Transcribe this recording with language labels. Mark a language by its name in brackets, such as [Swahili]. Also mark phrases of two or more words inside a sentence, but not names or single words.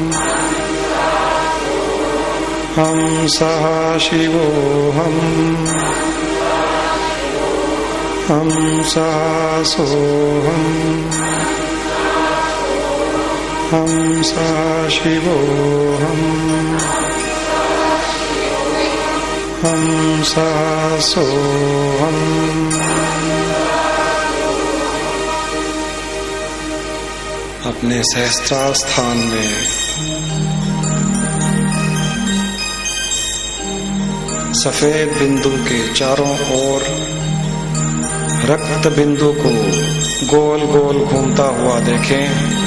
[Sanskrit] हम सहशिवोऽहम्, हम सहसोऽहम्, हम सा शिवोऽहम् हम सा सोऽहम्। [Hindi] अपने सहस्त्रार स्थान में सफेद बिंदु के चारों ओर रक्त बिंदु को गोल गोल घूमता हुआ देखें।